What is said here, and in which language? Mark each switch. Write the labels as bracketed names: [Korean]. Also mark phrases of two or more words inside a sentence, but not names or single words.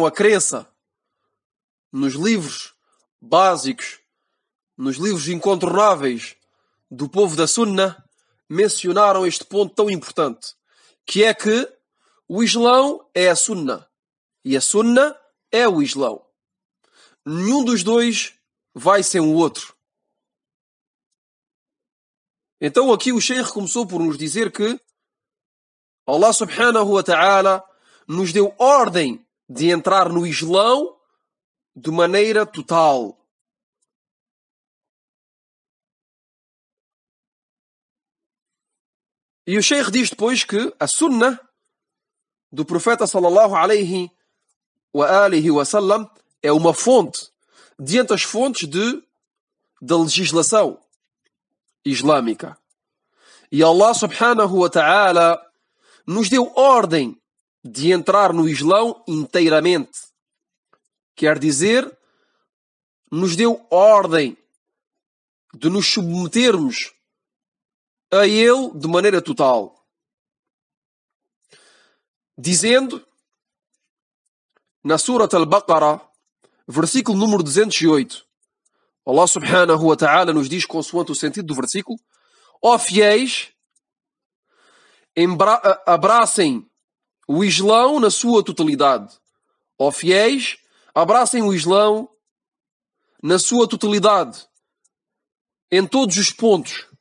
[Portuguese] a crença nos livros básicos, nos livros incontornáveis do povo da Sunna, mencionaram este ponto tão importante, que é que o Islão é a Sunna e a Sunna é o Islão. Nenhum dos dois vai sem o outro. Então aqui o Sheikh começou por nos dizer que [Arabic] الله سبحانه وتعالى [Portuguese] nos deu ordem de entrar no Islão de maneira total. E o Sheikh diz depois que a Sunnah do profeta [Arabic] صلى الله عليه وآله وسلم [Portuguese] é uma fonte diante das fontes da legislação islâmica. E [Arabic] الله سبحانه وتعالى [Portuguese] nos deu ordem de entrar no Islão inteiramente. Quer dizer, nos deu ordem de nos submetermos a ele de maneira total. Dizendo, na Surat Al-Baqarah, versículo número 208, [Arabic] الله سبحانه وتعالى [Portuguese] nos diz, consoante o sentido do versículo: ó fiéis, abracem o Islão na sua totalidade. Ó fiéis, abracem o Islão na sua totalidade, em todos os pontos.